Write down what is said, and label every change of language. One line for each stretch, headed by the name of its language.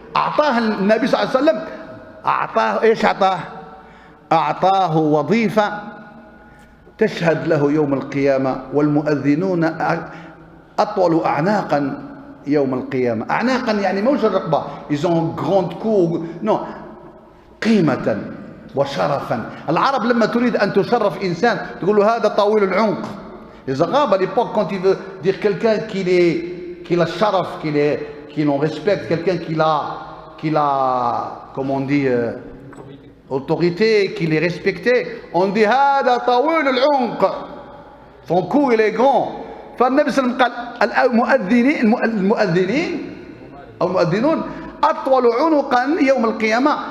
Arabic: أعطاه النبي صلى الله عليه وسلم، أعطاه إيش؟ أعطاه وظيفة تشهد له يوم القيامة، والمؤذنون أطول أعناقا يوم القيامة. أعناقا يعني موش الرقبة،
French: ils ont grande cou. non،
Arabic: قيمة وشرفا. العرب لما تريد أن تشرف إنسان تقول له هذا طويل العنق.
French: Les Arabes à l'époque, quand il veut dire quelqu'un qu'il a sharaf, qu'il en respecte, quelqu'un qu'il a, comment on dit, autorité, qu'il est respecté, on dit
Arabic: هذا طويل العنق.
French: Son cou il est grand.
Arabic: فالنبي صلى الله عليه وسلم قال المؤذنين أو المؤذنون أطول عنقا يوم القيامة.